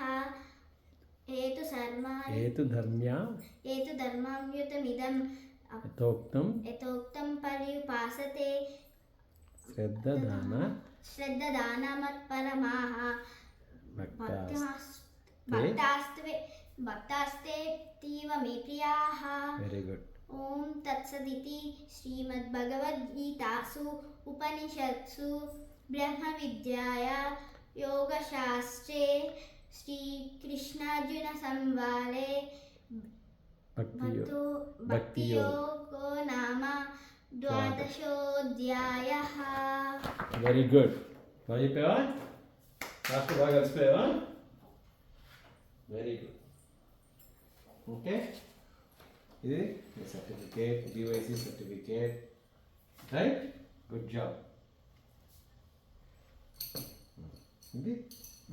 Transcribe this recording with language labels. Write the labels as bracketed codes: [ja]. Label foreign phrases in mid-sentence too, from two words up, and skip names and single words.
[sa] एतु धर्म्यामृतमिदं यथोक्तं पर्युपासते. श्रद्धादानमत्परमाः भक्तास्तेऽतीव मे प्रियाः. [en] very good. [sa] ओम तत्सदिति श्रीमद्भगवद्गीतासु उपनिषत्सु ब्रह्मविद्याया योगशास्त्रे श्रीकृष्णार्जुनसंवादे भक्तियोगो नाम 12ोऽध्यायः. [en] very good. [te] బాగా చెప్పావా? లాస్ట్ బాగా కలిసిపోయావా? [en] very good. [te] ఓకే, ఇది సర్టిఫికేట్, [en] DVC certificate, [te] రైట్? [en] good job. [te] ఇది మెడల్.